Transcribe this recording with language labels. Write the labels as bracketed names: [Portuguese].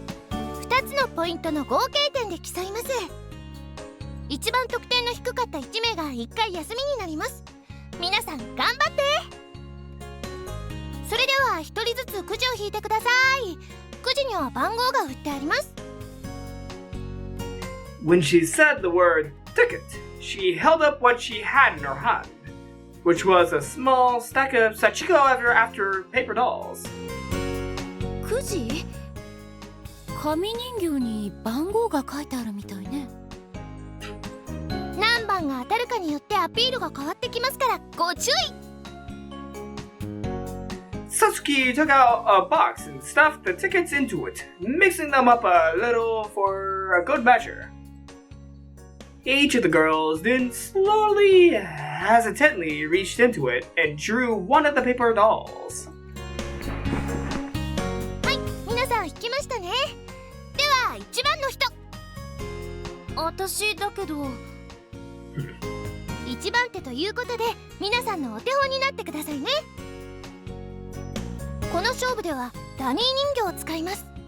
[Japanese] 2つのポイントの合計点で競います。一番得点の低かった1名が1回休みになります。皆さん頑張って。それでは1人ずつくじを引いてください。くじには番号が振ってあります。 [English] When she said the word ticket, she held up what she had in her hand, which was a small stack of Sachiko after paper dolls. [Japanese] くじ？紙人形に番号が書いてあるみたいね。何番が当たるかによってアピールが変わってきますからご注意。 [English] Satsuki took out a box and stuffed the tickets into it, mixing them up a little for a good measure. Each of the girls then slowly, hesitantly reached into it and drew one of the paper dolls. [Japanese] はい、皆さん引きましたね。では1番の人。私だけど1番手ということで皆さんのお手本になってくださいね。この勝負ではダミー人形を使います。